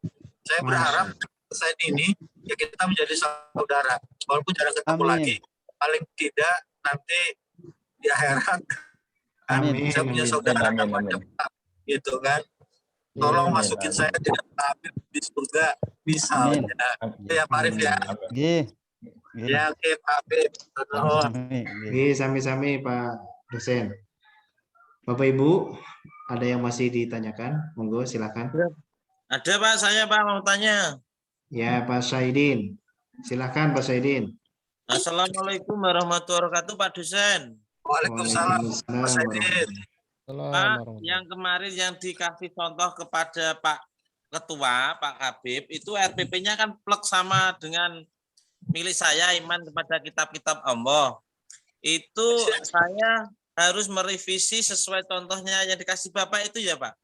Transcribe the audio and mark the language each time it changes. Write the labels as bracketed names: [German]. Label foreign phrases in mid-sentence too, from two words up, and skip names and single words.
[Indonesian] Saya berharap saat ini ya kita menjadi saudara, walaupun jarang ketemu lagi. Paling tidak nanti di akhirat Amin. saya punya Amin. saudara Amin, namanya amin. Pak, gitu kan. Tolong Amin, masukin amin. saya dengan Pak Habib di surga misalnya. Ya Pak Arif ya. Amin. [Javanese] Nggih. Nggih. [Indonesian] Ya oke Pak Habib. [Javanese] Sami-sami, nggih. Nggih, sami-sami Pak dosen. [Indonesian] Bapak Ibu, ada yang masih ditanyakan? Monggo silakan. Ada Pak, saya Pak mau tanya. Ya, Pak Saidin. Silakan Pak Saidin. [Arabic] السلام عليكم ورحمة الله وبركاته [Indonesian] Pak dosen. Waalaikumsalam Mas Waalaikumsalam Saidin. Pak, yang kemarin yang dikasih contoh kepada Pak Ketua, Pak Habib, itu RPP-nya kan plek sama dengan milik saya, iman kepada kitab-kitab Allah. Itu saya harus merevisi sesuai contohnya yang dikasih Bapak itu ya Pak?